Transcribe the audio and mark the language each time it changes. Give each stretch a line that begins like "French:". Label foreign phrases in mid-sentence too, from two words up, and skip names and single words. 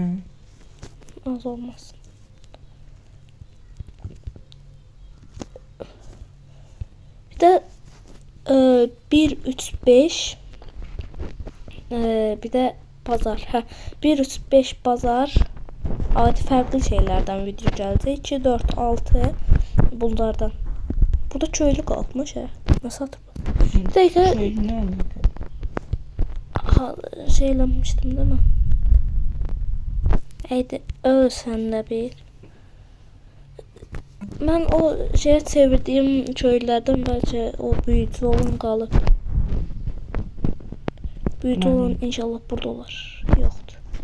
Azerbaijani: az olmaz. Bir də 1-3-5 bir də bazar. Hə, 1-3-5 bazar adi fərqli şeylərdən video gələcək. 2, 4, 6 bunlardan. Burada köylü qalmış hə. Nə satıb? Bir dəqiqə
Turkish: Şöyle ne oldu?
Azerbaijani: şeyləmişdim
Turkish: değil mi?
Azerbaijani: Eydi, öl sən də bir. Mən o şeye çevirdiyim köylərdən bəlkə o büyücü olan qalıb. Büyücü olan inşallah burada olar. Yoxdur.